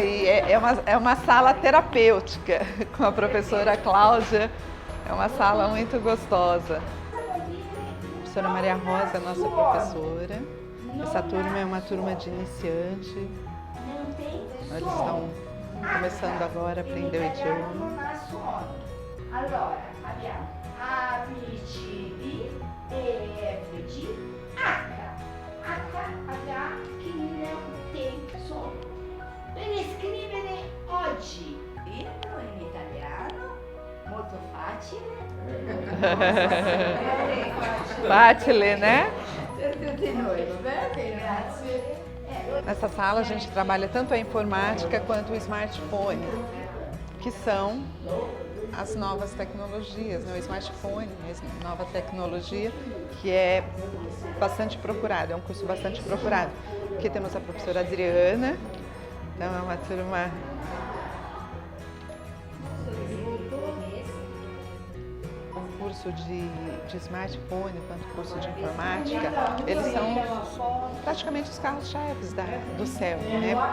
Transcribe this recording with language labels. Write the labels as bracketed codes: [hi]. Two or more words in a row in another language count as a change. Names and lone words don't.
[pt] E é uma sala terapêutica com a professora Cláudia, é uma sala muito gostosa. A professora Maria Rosa é a nossa professora. Essa turma é uma turma de iniciante, Eles estão começando agora a aprender o idioma. [it] Allora, abbiamo A, B, C, D, E, F, G, H. [pt] H che não tem som. [it] Per scrivere oggi, libro in italiano, molto facile. Facile, né? Per tutti noi, va bene? Grazie. [pt] Nessa sala a gente trabalha tanto a informática quanto o smartphone, que são as novas tecnologias, né? O smartphone, a nova tecnologia, que é bastante procurado, é um curso bastante procurado. Aqui temos a professora Adriana, então é uma turma o curso de smartphone quanto o curso de informática, eles são praticamente os carros-chefes do CEL, né?